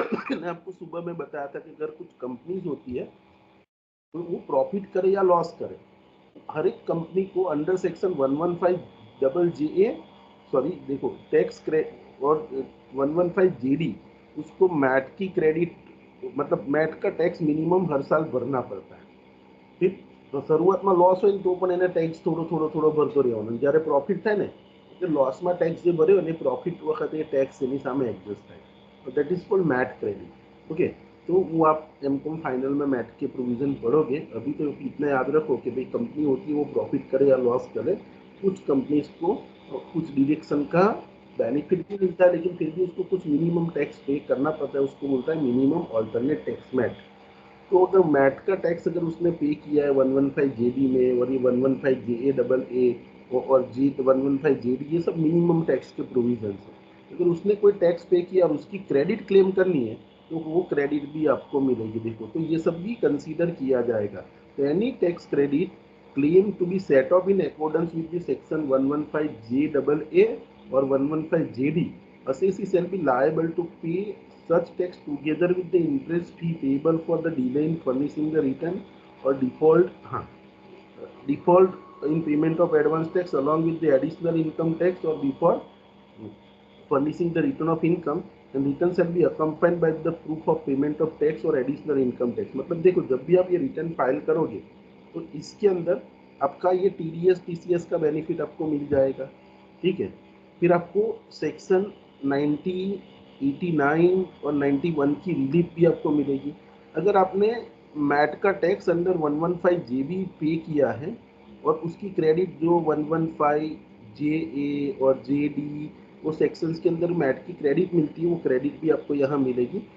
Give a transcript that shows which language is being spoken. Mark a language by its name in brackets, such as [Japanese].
[Hindi] मैंने आपको सुबह में बताया था कि अगर कुछ कंपनीज होती है तो वो प्रॉफिट करे या लॉस करे, हर एक कंपनी को अंडर सेक्शन 115 डबल जे ए, सॉरी देखो टैक्स क्रेडिट और 115 जेडी, उसको मैट की क्रेडिट, मतलब मैट का टैक्स मिनिमम हर साल भरना पड़ता है। ठीक, तो [Gujarati] શરૂઆતમાં લોસ હોય ને તો પણ એને ટેક્સ થોડો થોડો થોડો ભરતો રહેવાનો, જ્યારે પ્રોફિટ થાય ને એટલે લોસમાં ટેક્સ જે ભર્યો ને [Hindi] प्रॉफिट वखत ये टैक्स [Gujarati] એની સામે એડજસ્ટ થાય, तो [English] That is called MAT credit. [Hindi] Okay, तो वो आप एमकॉम फाइनल में मैट के प्रोविजन पढ़ोगे। अभी तो इतना याद रखो कि भाई कंपनी होती है वो प्रॉफिट करे या लॉस करे, कुछ कंपनीज को कुछ डिडक्शन का बेनिफिट भी मिलता है, लेकिन फिर भी उसको कुछ मिनिमम टैक्स पे करना पड़ता है, उसको बोलता है मिनिमम ऑल्टरनेट टैक्स मैट। तो अगर मैट का टैक्स अगर उसने पे किया है 115 जेडी में, और ये 115 जे ए डबल ए और जी 115 जेडी, ये सब मिनिमम टैक्स के प्रोविजन है। अगर उसने कोई टैक्स पे किया और उसकी क्रेडिट क्लेम करनी है तो वो क्रेडिट भी आपको मिलेगी। देखो तो ये सब भी कंसीडर किया जाएगा। [English] तो any tax credit claim to be set off in accordance with the section 115 J double A और 115 JD, assessee shall be liable to pay such tax together with the interest fee payable for the delay in furnishing the return or default in payment of advance tax along with the additional income tax or before furnishing the return of income and return shall be accompanied by the proof of payment of tax or additional income tax। [Hindi] मतलब देखो जब भी आप ये return file करोगे तो इसके अंदर आपका ये टीडीएस टीसीएस का बेनिफिट आपको मिल जाएगा, ठीक है। फिर आपको सेक्शन 90, 89 और 91 की रिलीफ भी आपको मिलेगी। अगर आपने मैट का टैक्स अंडर 115 जे भी पे किया है और उसकी क्रेडिट जो 115 जे ए और जे डी वो सेक्शंस के अंदर मैट की क्रेडिट मिलती है, वो क्रेडिट भी आपको यहाँ मिलेगी।